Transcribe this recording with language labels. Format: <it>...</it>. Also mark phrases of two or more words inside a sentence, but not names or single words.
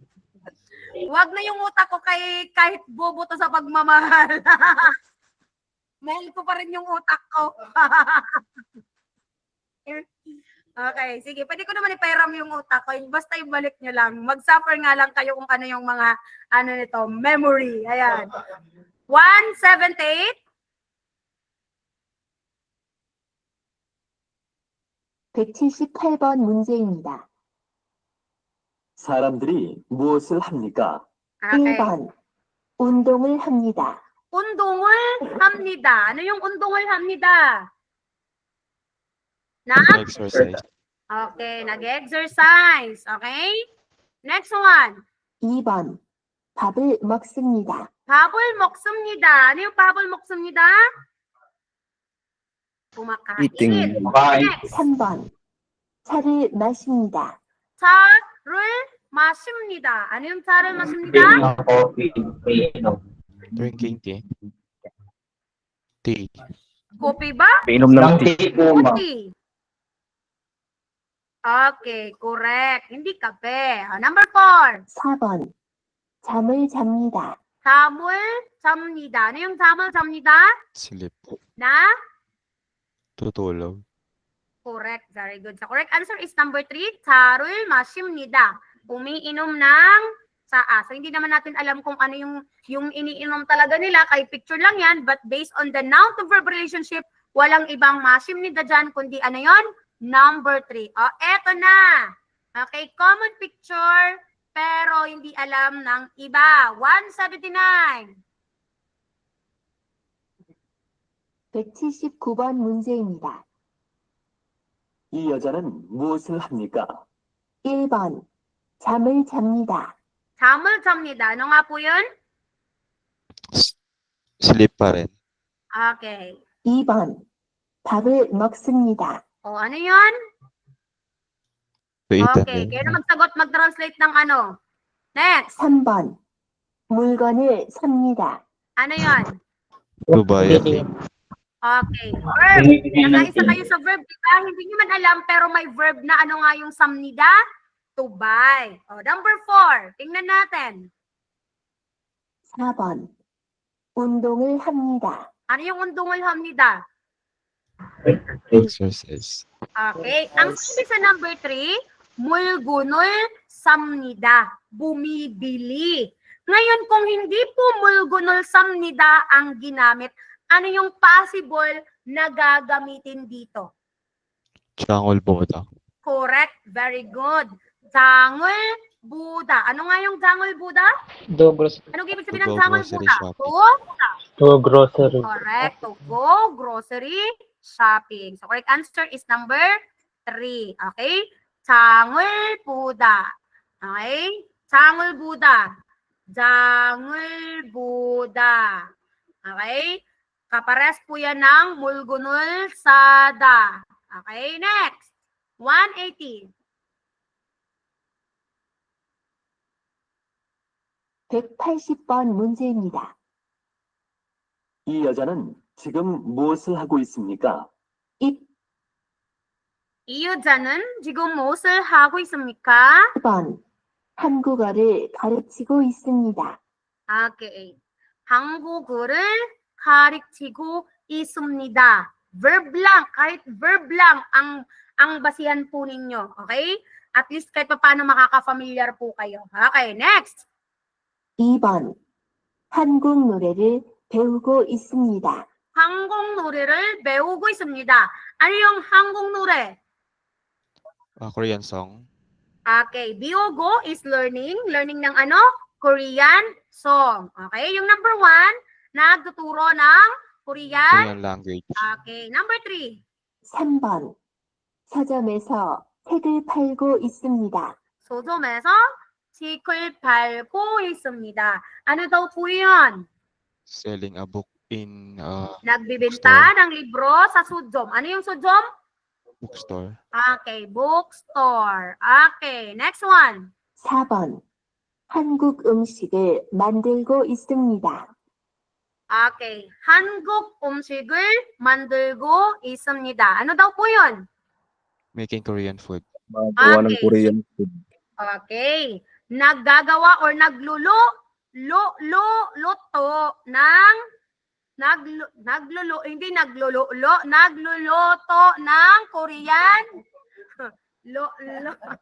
<tl>Wag na yung utak ko kahit bobo to sa pagmamahal. Mahal ko pa rin yung utak ko. Okay, sige. Pwede ko naman ipairam yung utak ko. Basta ibalik nyo lang. Mag-suffer nga lang kayo kung ano yung mga, ano nito, memory. Ayan. 178.</tl> <ko>178번 문제입니다. 사람들이 무엇을 합니까?</ko> <tl>Okay.</tl> <ko>1번 운동을 합니다. 운동을 합니다.</ko> <tl>Ano yung</tl> <ko>운동을 합니다?</ko> <en>exercise. Okay,</en> <tl>nag-exercise.</tl> <en>Okay? Next one.</en> <ko>2번 밥을 먹습니다. 밥을 먹습니다.</ko> <tl>Ano yung</tl> <ko>밥을 먹습니다?</ko> <tl>kumakain.</tl> <en>Eating. Next.</en> <ko>3번 차를 마십니다. 차를 마십니다.</ko> <tl>ano yung</tl> <ko>차를 마십니다?</ko> <tl>Coffee. Inom.</tl> <en>Drinking tea. Tea.</en> <tl>Kopi ba? Painom ng tea. tea po, ma'am.</tl> <en>Tea. Okay, correct.</en> <tl>Hindi kape. Number 4.</tl> <ko>4번 잠을 잡니다. 잠을 잡니다.</ko> <tl>ano yung</tl> <ko>잠을 잡니다?</ko> <en>Sleep.</en> <tl>Na? Tutulog.</tl> <en>Correct. Very good. The correct answer is number 3.</en> <ko>차를 마십니다.</ko> <tl>Umiinom ng saa. So, hindi naman natin alam kung ano yung iniinom talaga nila. Kay picture lang yan.</tl> <en>But based on the noun to verb relationship,</en> <tl>walang ibang masimnida dyan, kundi ano yon? Number 3. O, eto na.</tl> <en>Okay, common picture,</en> <tl>pero hindi alam ng iba. 179.</tl> <ko>179번 문제입니다. 이 여자는 무엇을 합니까? 1번 잠을 잡니다. 잠을 잡니다.</ko> <tl>Ano nga po yun? Sleep pa rin. Okay. 2번 밥을 먹습니다. O, ano yun?</tl> <en>To eat Okay, and</en> <tl>kaya</tl> <en>then,</en> <tl>na magsagot, mag-translate ng ano.</tl> <en>Next.</en> <ko>3번 물건을 삽니다.</ko> <tl>Ano yun?</tl> <en>to buy a thing. Okay. Verb.</en> <tl>Nakaisa kayo sa verb, di ba? Hindi nyo man alam, pero may verb na ano nga yung samnida?</tl> <en>To buy. O, number 4.</en> <tl>Tingnan natin.</tl> <ko>4번 운동을 합니다.</ko> <tl>Ano yung</tl> <ko>운동을 합니다?</ko> <en>Exercise. Okay.</en> <tl>Ang sabi sa number 3,</tl> <ko>물건을 삽니다.</ko> <tl>Bumibili. Ngayon, kung hindi po</tl> <ko>물건을 삽니다</ko> <tl>ang ginamit, ano yung possible na gagamitin dito?</tl> <ko>장을 보다.</ko> <en>Correct. Very good.</en> <ko>장을 보다.</ko> <tl>Ano nga yung</tl> <ko>장을 보다?</ko> <en>Do grocery.</en> <tl>Ano ibig sabihin ng</tl> <en>To go</en> <ko>Jangul</ko> <en>grocery</en> <ko>Buda?</ko> <en>shopping. To grocery. Correct. To go grocery shopping. So, correct answer is number 3. Okay?</en> <ko>장을 보다.</ko> <en>Okay?</en> <ko>장을 보다. 장을 보다.</ko> <en>Okay?</en> <tl>Kapares po yan ng</tl> <ko>물건을 사다.</ko> <en>Okay? Next. 180.</en> <ko>180번 문제입니다. 이 여자는 지금 무엇을 하고 있습니까? 이 여자는 지금 무엇을 하고 있습니까? 1번 한국어를 가르치고 있습니다.</ko> <en>Okay.</en> <ko>한국어를 가르치고 있습니다.</ko> <tl>Verb lang, kahit verb lang ang basihan po ninyo.</tl> <en>Okay?</en> <tl>At least kahit paano makaka-familiar po kayo.</tl> <en>Okay, next.</en> <ko>2번 한국 노래를 배우고 있습니다. 한국 노래를 배우고 있습니다.</ko> <tl>ano yung</tl> <ko>한국 노래?</ko> <en>Korean song. Okay, biugo is learning. Learning</en> <tl>ng ano?</tl> <en>Korean song.</en> <tl>Okay, yung number 1, nagtuturo ng Korean.</tl> <en>Korean language. Okay, number 3.</en> <ko>3번 서점에서 책을 팔고 있습니다. 서점에서 책을 팔고 있습니다.</ko> <tl>ano daw po yun?</tl> <en>Selling a book in</en> <tl>Nagbibenta ng libro sa sudom. Ano yung sudom?</tl> <en>bookstore. Okay, bookstore. Okay, next one.</en> <ko>4번 한국 음식을 만들고 있습니다. Okay, 한국 음식을 만들고 있습니다.</ko> <tl>ano daw po yun?</tl> <en>Making Korean food.</en> <tl>Magawa ng</tl> <en>Okay. Korean food. Okay.</en> <tl>Naggagawa or luto ng nagluluto ng Korean. Lo.</tl>